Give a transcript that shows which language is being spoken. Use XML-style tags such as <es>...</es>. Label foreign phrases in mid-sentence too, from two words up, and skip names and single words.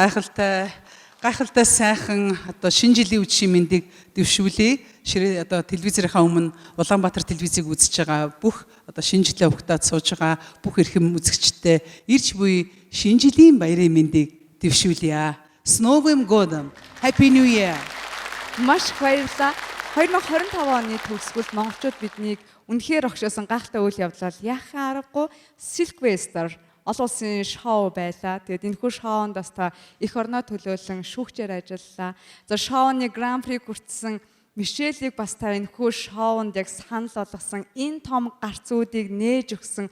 <mn>Гайхалтай сайхан одоо шинэ жилийн үдшийн мэндийг дэвшүүлье. Ширээ одоо телевизийнхаа өмнө Улаанбаатар телевизийг үзэж байгаа бүх одоо шинэ жилээ угтаад сууж байгаа бүх эрхэм үзэгчдээ ирж буй шинэ жилийн баярын мэндийг дэвшүүлье.</mn> <ru>С Новым годом.</ru> <en>Happy New Year.</en> <mn>Маш их баярлалаа. 2025 оны төгсгөлд монголчууд биднийг үнэхээр огшоосон гайхалтай үйл явдлаар яхаа аргагүй Silkvester олон улсын шоу байлаа. Тэгээд энэхүү шоунд бас та эх орноо төлөөлөн шүүгчээр ажиллалаа. За шоуны Гран При хүртсэн Мишелийг бас та энэхүү шоунд яг санал болгосон энэ том гарцуудыг нээж өгсөн.</mn>